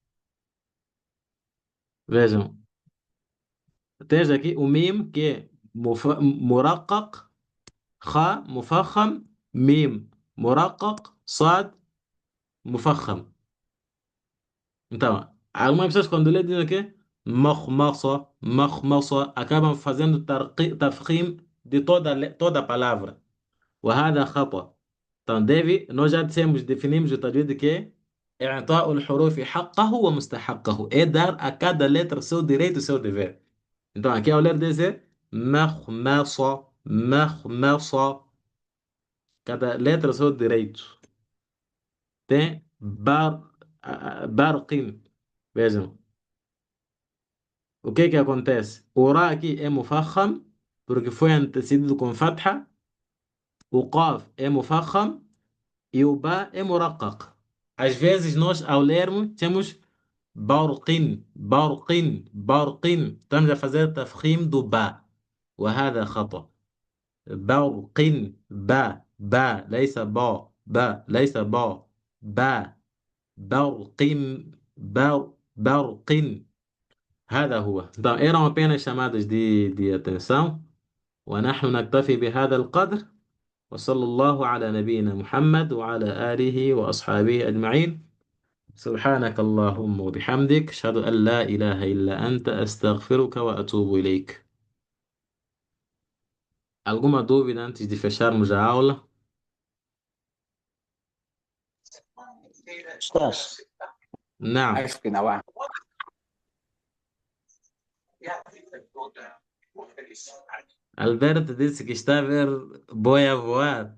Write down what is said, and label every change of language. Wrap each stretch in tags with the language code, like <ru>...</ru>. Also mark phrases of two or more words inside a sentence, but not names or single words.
<pt>Vejam, tens aqui o mim que é muraqqaq, kha mufakham, mim muraqqaq, sad mufakham. Então, algumas pessoas quando lê dizem o quê?</pt> <ar>مخمصة مخمصة,</ar> <pt>acabam fazendo tafkhim de toda a palavra.</pt> <ar>وهذا خطأ.</ar> <pt>Então, nós já dissemos, definimos o tajwid que é</pt> <ar>إعطاء الحروف حقه ومستحقه.</ar> <pt>É dar a cada letra o seu direito e o seu dever. Então, aqui ao ler dizer</pt> <ar>مخمصة مخمصة.</ar> <pt>Cada letra o seu direito. Tem barqin. Vejam. O que é que acontece? O Ra aqui é mufakham, porque foi antecedido com fatha. O Qaf é mufakham e o Ba é muraqqaq. Às vezes nós, ao lermos, temos</pt> <ar>برقٍ برقٍ برقٍ.</ar> <pt>Estamos a fazer tafkhim do Ba.</pt> <ar>وهذا خطأ. برقٍ با با, ليس با, ba, ليس با, با برقٍ برقٍ. هذا هو.</ar> <pt>Então, eram apenas chamadas de atenção.</pt> <ar>ونحن نكتفي بهذا القدر. وصلى الله على نبينا محمد وعلى آله وأصحابه أجمعين. سبحانك اللهم وبحمدك أشهد أن لا إله إلا أنت أستغفرك وأتوب إليك.</ar> <pt>Alguma dúvida antes de fecharmos a aula? Estás? Não. Acho que não há. Alberto disse que está a ver boi a voar.</pt>